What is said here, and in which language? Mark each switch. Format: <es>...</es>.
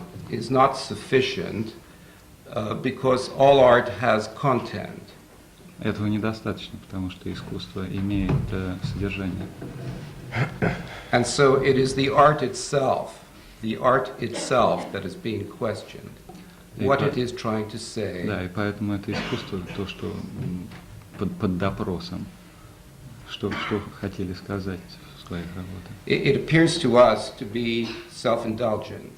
<en>Is not sufficient because all art has content.</en> <ru>Этого недостаточно, потому что искусство имеет содержание.</ru> <en>And so it is the art itself that is being questioned. What it is trying to say.</en> <ru>Да, и поэтому это искусство, то, что под допросом, что хотели сказать в своих работах.</ru> <en>It appears to us to be self-indulgent.</en>